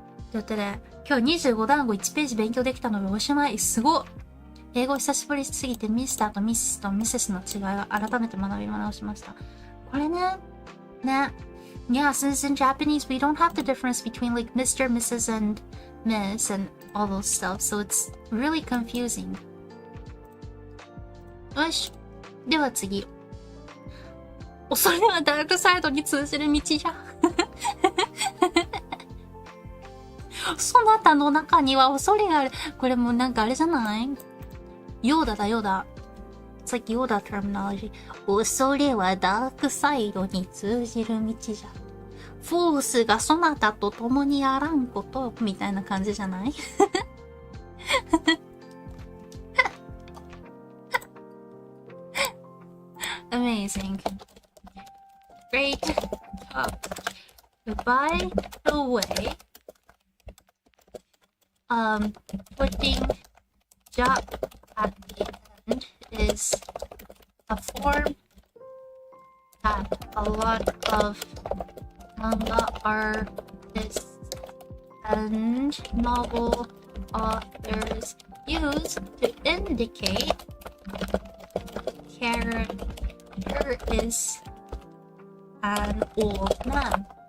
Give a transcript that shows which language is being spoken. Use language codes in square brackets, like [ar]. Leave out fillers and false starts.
[ja] ということで、今日25団子1ページ勉強できたのでおしまい。すごっ。英語久しぶりすぎてミスターとミスとミセスの違いを改めて学び直しました。これね。 [en] Yeah, since in Japanese we don't have the difference between like Mr., Mrs. and Miss and all those stuff, so it's really confusing. [ja] よし。では次。それはダークサイドに通じる道じゃ。そなたの中には恐れがある。これもなんかあれじゃないヨーダだ、ヨーダ。さっきヨーダ terminology。恐れはダークサイドに通じる道じゃ。フォースがそなたと共にあらんことみたいな感じじゃない [en] Amazing. Great job. By the way, putting job at the end is a form that a lot of manga artists and novel authors use to indicate character is an old man.